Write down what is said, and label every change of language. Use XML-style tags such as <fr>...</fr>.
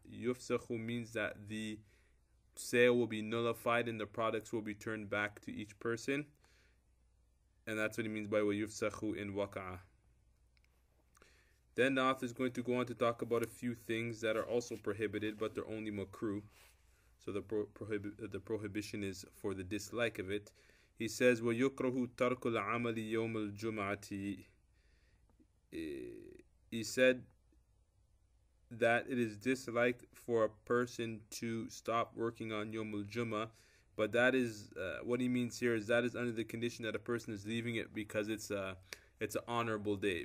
<en>Yufsakhu means that the sale will be nullified and the products will be turned back to each person. And that's what he means by وَيُفْسَخُ in وَقَعَ. Then the author is going to go on to talk about a few things that are also prohibited, but they're only makruh. So the prohibition is for the dislike of it. He says,</en> <ar>وَيُكْرَهُ تَرْكُ الْعَمَلِ يَوْمَ الْجُمْعَةِ.</ar> <en>He said that it is disliked for a person to stop working on Yawm al-Jum'ah, but that is what he means here is that is under the condition that a person is leaving it because it's an honorable day.</en>